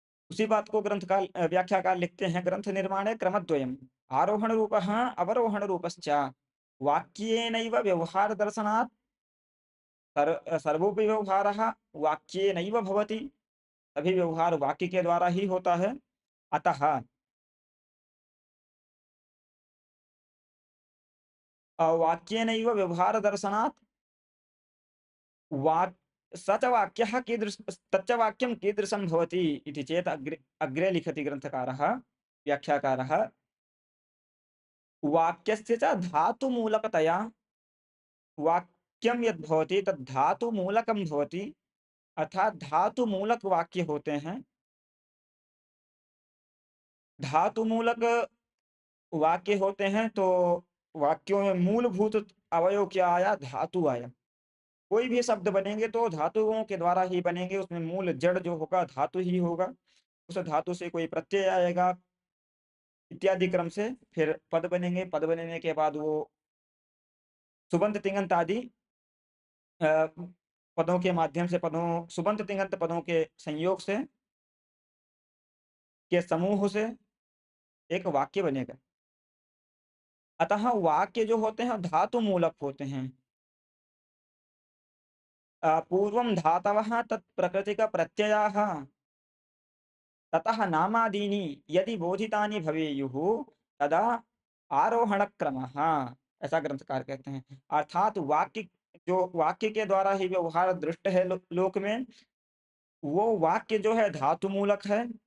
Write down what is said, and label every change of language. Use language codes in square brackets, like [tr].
[hi] उसी बात को ग्रंथकार व्याख्याकार लिखते हैं, [sa] ग्रंथ निर्माणे क्रमद्वयम् आरोहण रूपः अवरोहण रूपश्च वाक्येनैव व्यवहार दर्शनात् सर्वोपि व्यवहारः वाक्येनैव भवति। [hi] सभी व्यवहार वाक्य के द्वारा ही होता है। [sa] अतः वाक्येनैव व्यवहार दर्शनात् वाक् स च वाक्यः तच्च वाक्यं कीदृशं भवति इति चेत् अग्रे अग्रे लिखति ग्रन्थकारः, व्याख्याकारः, वाक्यस्य च धातुमूलकतया वाक्यं यद् भवति तद् धातुमूलकं भवति। [hi] अर्थात धातुमूलक वाक्य होते हैं। धातुमूलक वाक्य होते हैं तो वाक्यों में मूलभूत अवयव क्या आया? धातु आया। कोई भी शब्द बनेंगे तो धातुओं के द्वारा ही बनेंगे, उसमें मूल जड़ जो होगा धातु ही होगा। उस धातु से कोई प्रत्यय आएगा, इत्यादि क्रम से फिर पद बनेंगे। पद बनने के बाद वो सुबंत तिङंत आदि पदों के माध्यम से, पदों सुबंत तिङंत पदों के संयोग से, के समूह से एक वाक्य बनेगा। अतः वाक्य जो होते हैं धातु मूलक होते हैं। [sa] पूर्वं धातवः तत् प्रकृतिक प्रत्ययाः ततः नामादीनि यदि बोधितानि भवेयुः तदा आरोहणक्रमः, [hi] ऐसा ग्रंथकार कहते हैं। अर्थात वाक्य, जो वाक्य के द्वारा ही व्यवहार दृष्ट है लोक में, वो वाक्य जो है धातु मूलक है।